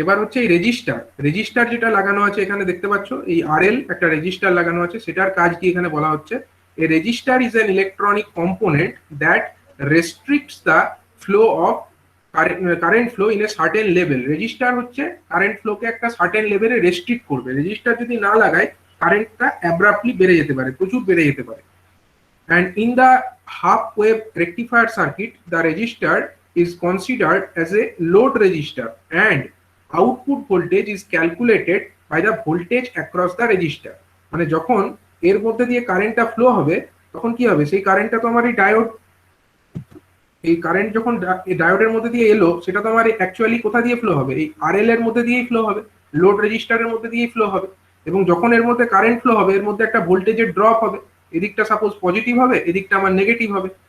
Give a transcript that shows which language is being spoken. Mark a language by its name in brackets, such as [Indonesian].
[Bangla] এবার হচ্ছে এই রেজিস্টার যেটা লাগানো আছে এখানে দেখতে পাচ্ছ, এই আরএল একটা রেজিস্টার লাগানো আছে, সেটার কাজ কি এখানে বলা হচ্ছে, [English] A resistor is an electronic component that restricts the flow of current flow in a certain level. [Bangla] Register হচ্ছে কারেন্ট ফ্লোকে একটা সার্টেন লেভেলে রেস্ট্রিক্ট করবে। রেজিস্টার যদি না লাগায় কারেন্টটা অ্যাব্রাপ্টলি বেড়ে যেতে পারে, প্রচুর বেড়ে যেতে পারে। [English] And in the half wave rectifier circuit, the resistor is considered as a load resistor and output voltage is calculated by the voltage across the resistor. [Bangla] মানে যখন এর মধ্যে দিয়ে কারেন্টটা ফ্লো হবে তখন কি হবে, সেই কারেন্টটা তো আমার এই ডায়োড, এই কারেন্ট যখন ডায়োডের মধ্যে দিয়ে এলো সেটা তো আমার অ্যাকচুয়ালি কোথা দিয়ে ফ্লো হবে, এই আরএল এর মধ্যে দিয়েই ফ্লো হবে, লোড রেজিস্টারের মধ্যে দিয়েই ফ্লো হবে। এবং যখন এর মধ্যে কারেন্ট ফ্লো হবে এর মধ্যে একটা ভোল্টেজের ড্রপ হবে, এদিকটা সাপোজ পজিটিভ হবে, এদিকটা আমার নেগেটিভ হবে।